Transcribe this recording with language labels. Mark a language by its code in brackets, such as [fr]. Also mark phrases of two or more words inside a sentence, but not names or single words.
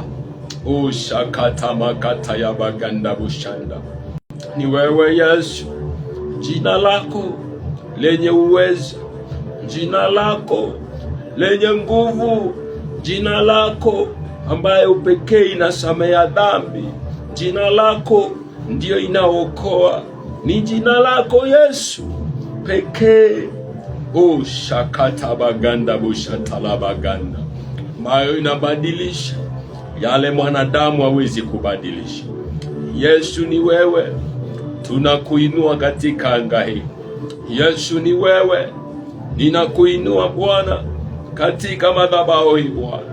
[sw] O shakata makata ya baganda bushanda, ni wewe Yesu, jina lako lenye uwezo, jina lako lenye nguvu, jina lako ambaye upekee inasamea dhambi, jina lako ndio inaokoa, ni jina lako Yesu pekee. O shakata baganda bushatala baganda, ambayo inabadilisha yale mwanadamu hawezi kubadilisha. Yesu ni wewe, tunakuinua katika anga hii. Yesu ni wewe, ninakuinua Bwana katika madhabahu hii Bwana.